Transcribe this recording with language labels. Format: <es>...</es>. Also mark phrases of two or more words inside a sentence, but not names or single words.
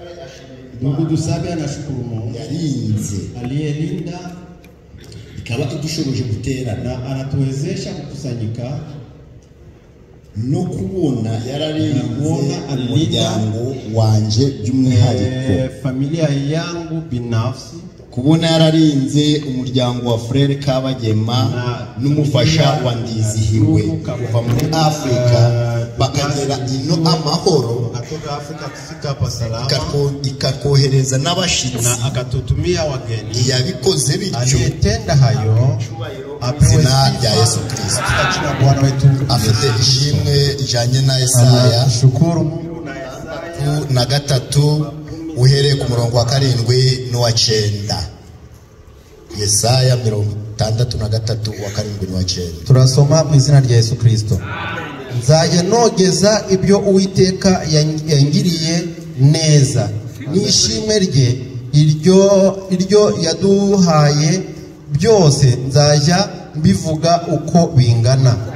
<sw>Ndugu Dusabe anashukuru Mungu</sw> <rw>yarinze</rw> <sw>aliyelinda</sw> <rw>ikaba idushoboje guterana,</rw> <sw>anatuwezesha kukusanyika</sw> <rw>no kubona yararinze umuryango wanje by'umwihariko,</rw> <sw>familia yangu binafsi,</sw> <rw>kubona yararinze umuryango wa Frere Kabagema n'umufasha wa Ndizihiwe kuva muri Afrika bakagera ino amahoro,</rw> <sw>kutoka Afrika kufika hapa salama,</sw> <rw>ikakohereza n'abashitsi</rw> <sw>na akatutumia wageni.</sw> <rw>Yabikoze bityo</rw> <sw>aliyetenda hayo</sw> <rw>izina rya Yesu Kristo.</rw> <sw>Katika Bwana wetu</sw> <rw>afite ishimwe ijanye na Yesaya</rw> <sw>shukuru Mungu na Yesaya</sw> <rw>3 uhereye ku murongo wa 7 n'uwa 9. Yesaya 63 wa 7 n'uwa 9. Turasoma mu izina rya Yesu Kristo. Nzajya nogeza ibyo Uwiteka yangiriye neza, n'ishimwe rye iryo yaduhaye byose nzajya mbivuga uko bingana.</rw>